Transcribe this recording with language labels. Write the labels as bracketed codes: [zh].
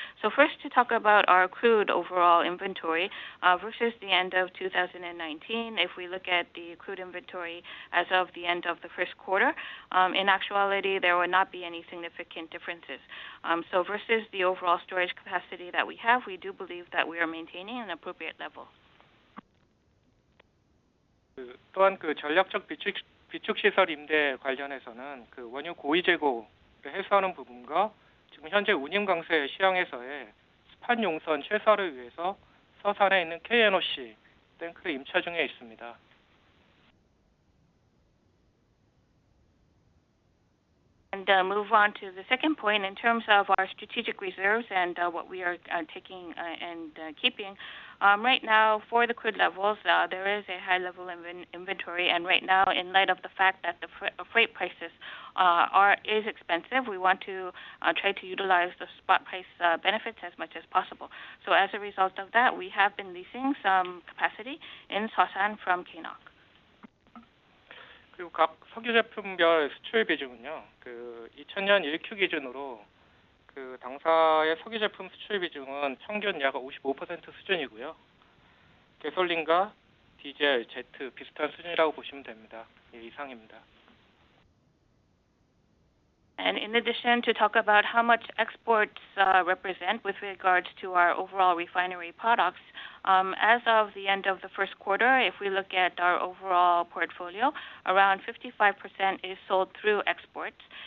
[en] So first, to talk about our crude overall inventory versus the end of 2019, if we look at the crude inventory as of the end of the first quarter, in actuality, there would not be any significant differences. So versus the overall storage capacity that we have, we do believe that we are maintaining an appropriate level. [ko] 또한 그 전략적 비축시설 임대 관련해서는 그 원유 고의 재고를 해소하는 부분과 지금 현재 운임 강세 시황에서의 스판 용선 최소화를 위해서 서산에 있는 KNOC 탱크를 임차 중에 있습니다. [en] And move on to the second point in terms of our strategic reserves and what we are taking and keeping. Right now, for the crude levels, there is a high level of inventory, and right now, in light of the fact that the freight prices is expensive, we want to try to utilize the spot price benefits as much as possible. So as a result of that, we have been leasing some capacity in Seosan from KNOC. [ko] 그리고 각 석유 제품별 수출 비중은요. 그 2000년 1Q 기준으로 그 당사의 석유 제품 수출 비중은 평균 약 55% 수준이고요. 가솔린과 디젤, 제트 비슷한 수준이라고 보시면 됩니다. 예, 이상입니다. [en] And in addition, to talk about how much exports represent with regards to our overall refinery products, as of the end of the first quarter, if we look at our overall portfolio, around 55% is sold through exports.